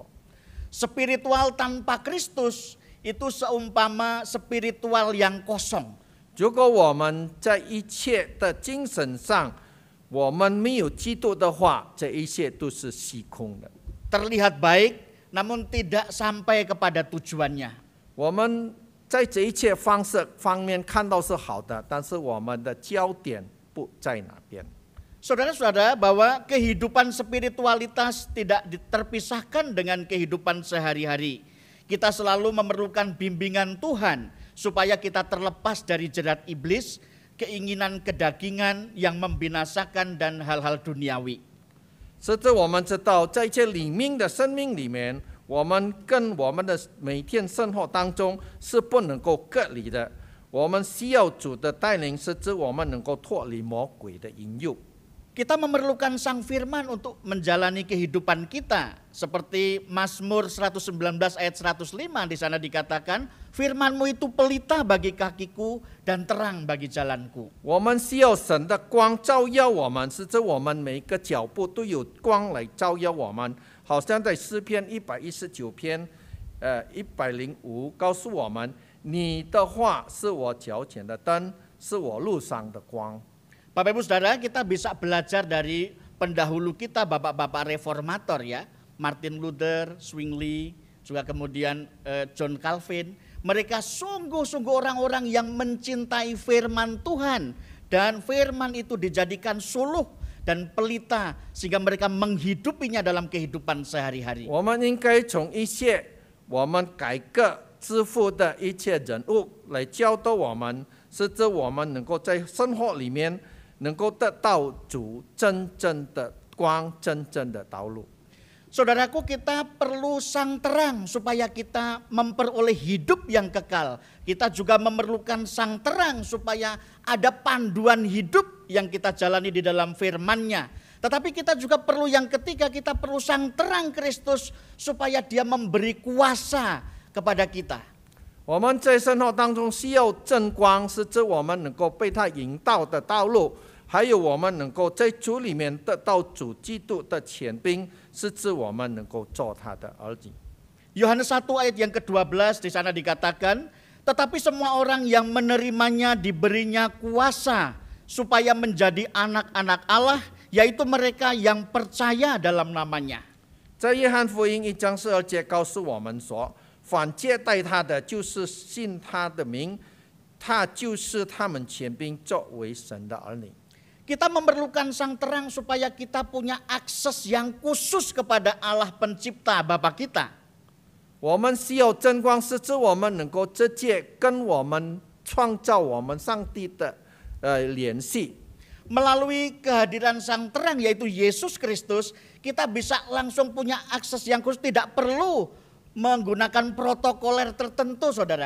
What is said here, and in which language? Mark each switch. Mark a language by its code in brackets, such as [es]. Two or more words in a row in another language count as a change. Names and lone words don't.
[id] Spiritual tanpa Kristus itu seumpama spiritual yang kosong. [zh] 如果我们在一切的精神上，我们没有基督的话，这一切都是虚空的。 [id] Terlihat baik namun tidak sampai kepada tujuannya. [zh] 我们在这一切方面看到是好的，但是我们的焦点不在哪边。 [id] Saudara-saudara, bahwa kehidupan spiritualitas tidak terpisahkan dengan kehidupan sehari-hari. Kita selalu memerlukan bimbingan Tuhan supaya kita terlepas dari jerat iblis, keinginan kedagingan yang membinasakan dan hal-hal duniawi. [zh] 甚至我们知道，在这里面的生命里面，我们跟我们的每天生活当中是不能够隔离的。我们需要主的带领，使之我们能够脱离魔鬼的引诱。 [id] Kita memerlukan sang firman untuk menjalani kehidupan kita. Seperti Mazmur 119 ayat 105 di sana dikatakan, firman-Mu itu pelita bagi kakiku dan terang bagi jalanku. [zh] 我们需要神的光照耀我们，使之我们每一个脚步都有光来照耀我们。好像在诗篇119篇105告诉我们：“你的话是我脚前的灯，是我路上的光。” [id] Bapak Ibu Saudara, kita bisa belajar dari pendahulu kita, bapak-bapak reformator ya. Martin Luther, Zwingli, juga kemudian John Calvin. Mereka sungguh-sungguh orang-orang yang mencintai firman Tuhan. Dan firman itu dijadikan suluh dan pelita sehingga mereka menghidupinya dalam kehidupan sehari-hari. [zh] 我们应该从一些我们改革致富的一切人物来教导我们，使之我们能够在生活里面能够得到主真正的光、真正的道路。 [id] Saudaraku, kita perlu sang terang supaya kita memperoleh hidup yang kekal. Kita juga memerlukan sang terang supaya ada panduan hidup yang kita jalani di dalam firman-Nya. Tetapi kita juga perlu yang ketiga, kita perlu sang terang Kristus supaya Dia memberi kuasa kepada kita. [zh] 我们在生活当中需要真光，使之我们能够被他引导的道路，还有我们能够在主里面得到主基督的权柄，使之我们能够做他的儿女。 [id] Yohanes 1 ayat yang ke-12 di sana dikatakan, Tetapi semua orang yang menerimanya diberinya kuasa supaya menjadi anak-anak Allah, yaitu mereka yang percaya dalam namanya. [zh] 在约翰福音1章12节告诉我们说，凡接待他的，就是信他的名，他就是他们权柄作为神的儿女。 [id] Kita memerlukan sang terang supaya kita punya akses yang khusus kepada Allah pencipta Bapa kita. [zh] 我们需要真光，使之我们能够直接跟我们创造我们上帝的联系。 [id] Melalui kehadiran sang terang yaitu Yesus Kristus, kita bisa langsung punya akses yang khusus, tidak perlu menggunakan protokoler tertentu, saudara.